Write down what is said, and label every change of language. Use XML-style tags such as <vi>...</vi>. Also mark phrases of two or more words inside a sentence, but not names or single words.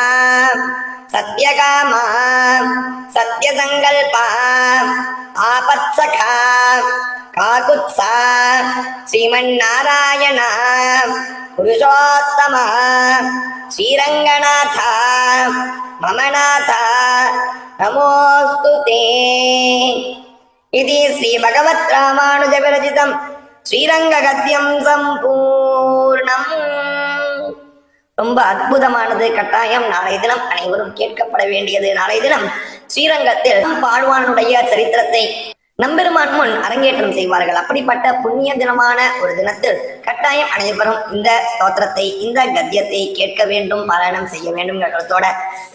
<sa>सत्यकामा सत्यसङ्कल्पा आपत्सखा काकुत्सा श्रीमन्नारायण पुरुषोत्तम श्रीरङ्गनाथ मम नाथ नमोऽस्तु ते इति श्रीभगवद्रामानुजविरचितं श्रीरङ्गगद्यं सम्पूर्णम्.</sa> <ta>ரொம்ப அற்புதமானது. கட்டாயம் நாளைய தினம் அனைவரும் கேட்கப்பட வேண்டியது. நாளைய தினம் ஸ்ரீரங்கத்தில் பாழ்வானுடைய சரித்திரத்தை நம்பெருமான் முன் அரங்கேற்றம் செய்வார்கள். அப்படிப்பட்ட புண்ணிய தினமான ஒரு தினத்தில் கட்டாயம் அனைவரும் இந்த ஸ்தோத்திரத்தை, இந்த கத்தியத்தை கேட்க வேண்டும், பாராயணம் செய்ய வேண்டும் கருத்தோட</ta>